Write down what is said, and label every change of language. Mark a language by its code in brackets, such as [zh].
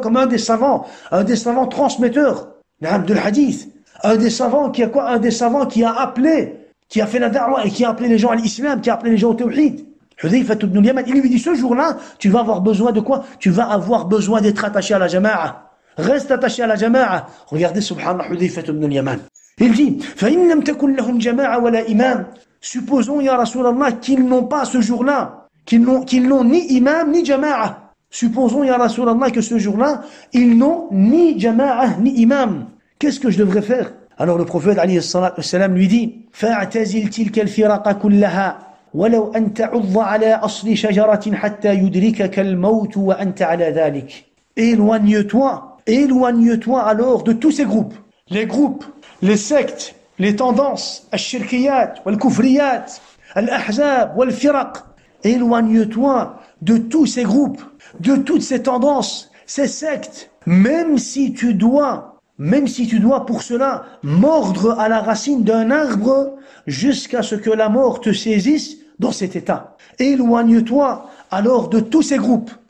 [fr] Comme un des savants transmetteurs de hadith. Un des savants qui a quoi? Un des savants qui a appelé, qui a fait la da'wah et qui a appelé les gens à l'islam, qui a appelé les gens au tawhid. Hudhayfa ibn al-Yaman, il lui dit ce jour-là, tu vas avoir besoin de quoi? Tu vas avoir besoin d'être attaché à la jama'a. Reste attaché à la jama'a. Regardez subhanallah Hudhayfa ibn al-Yaman. Il dit [ar] فَإِنْ لَمْ تَكُنْ لَهُمْ جَمَاعَ وَلَا إِمَامٍ. [fr] Supposons ya Rasulallah qu'ils n'ont pas ce jour-là, qu'ils n'ont ni imam ni jama'a. Supposons ya Rasulallah que ce jour-là, ils n'ont ni jama'a ni imam. Qu'est-ce que je devrais faire? Alors le prophète alayhi salam lui dit [ar] فَاعْتَزِلْ تِلْكَ الْفِرَقَ كُلَّهَا ولو أن تعض على أصل شجرة حتى يدركك الموت وأنت على ذلك. [fr] Éloigne-toi alors de tous ces groupes. Les groupes, les sectes, les tendances, [ar] al-shirkiyat, wal-kufriyat, al-ahzab, wal-firaq. [fr] Éloigne-toi de tous ces groupes, de toutes ces tendances, ces sectes, même si tu dois pour cela mordre à la racine d'un arbre jusqu'à ce que la mort te saisisse dans cet état. Éloigne-toi alors de tous ces groupes.